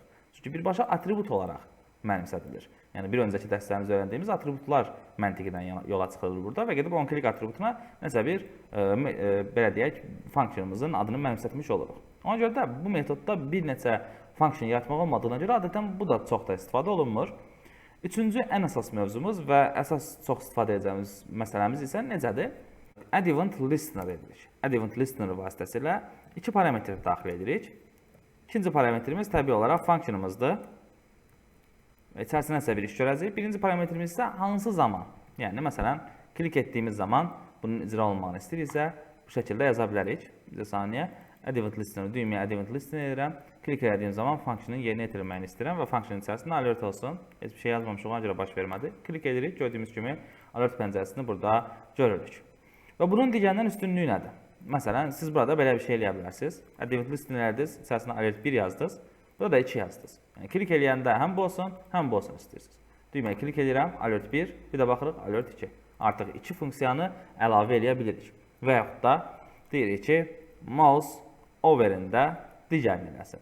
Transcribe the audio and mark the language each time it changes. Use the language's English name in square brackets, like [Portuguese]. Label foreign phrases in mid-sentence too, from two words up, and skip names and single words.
[Azerbaijani] Çünki birbaşa atribut olaraq mənimsədilir. Yəni, bir öncəki dərslərimizdə öyrəndiyimiz atributlar məntiqidən yola çıxılır burada və gedib onClick atributuna nəsə bir, belə deyək, functionımızın adını mənimsətmiş oluruq. Ona görə də bu metodda bir neçə function yaratmaq olmadığına görə adətən bu da çox da istifadə olunmur. Üçüncü, ən əsas mövzumuz və əsas çox istifadə edəcəyimiz məsələmiz isə necədir? [English] Add event listener edirik. Add event listener [Azerbaijani] vasitəsilə 2 parametr daxil edirik. İkinci parametrimiz təbii olaraq functionımızdır. İçərisinə isə bir iş görəcəyik. Birinci parametrimiz isə hansı zaman? Yəni, məsələn, klik etdiyimiz zaman bunun icra olunmağını istəyiriksə, bu şəkildə yaza bilərik. Bir saniyə. [English] add event listener düymeye add event listener edirəm. [Azerbaijani] Klik edədiyim zaman funksiyonun yerinə yetirilməyini istəyirəm və funksiyonun içərisində alert olsun. Heç bir şey yazmamışıq, ona görə baş vermədi. Klik edirik, gördüyümüz kimi alert pəncərəsini burada görürük. Və bunun digərindən üstünlüyü nədir? Məsələn, siz burada belə bir şey eləyə bilərsiniz. [English] Add event listenerlərdiniz, [Azerbaijani] içərisində alert 1 yazdınız, burada da 2 yazdınız. Yəni klik eləyəndə həm bu olsun, həm bu olsun istəyirsiniz. Düyməyə klik edirəm, alert 1, bir də baxırıq alert 2. Artıq 2 funksiyanı əlavə eləyə bilirik. Və yaxud da deyirik ki, [English] mouse overində [Azerbaijani] digərini eləsin.